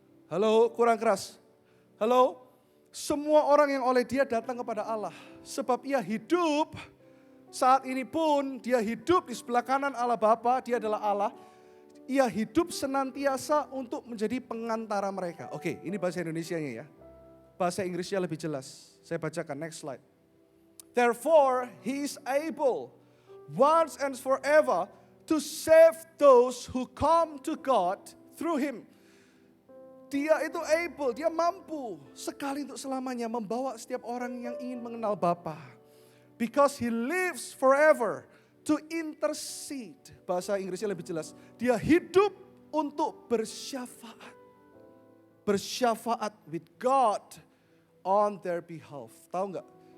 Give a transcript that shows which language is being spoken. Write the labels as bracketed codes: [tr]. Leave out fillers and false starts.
[id] Halo, kurang keras. Halo, semua orang yang oleh dia datang kepada Allah. Sebab ia hidup, saat ini pun dia hidup di sebelah kanan Allah Bapa, dia adalah Allah. Ia hidup senantiasa untuk menjadi pengantara mereka. Oke, ini bahasa Indonesianya ya. Bahasa Inggrisnya lebih jelas. Saya bacakan, [en] next slide. Therefore, he is able, once and forever, to save those who come to God through him. [id] Dia itu able, dia mampu sekali untuk selamanya membawa setiap orang yang ingin mengenal Bapa. [en] Because he lives forever to intercede. [id] Bahasa Inggrisnya lebih jelas. Dia hidup untuk bersyafaat. Bersyafaat [en] with God on their behalf. [id] Tahu nggak?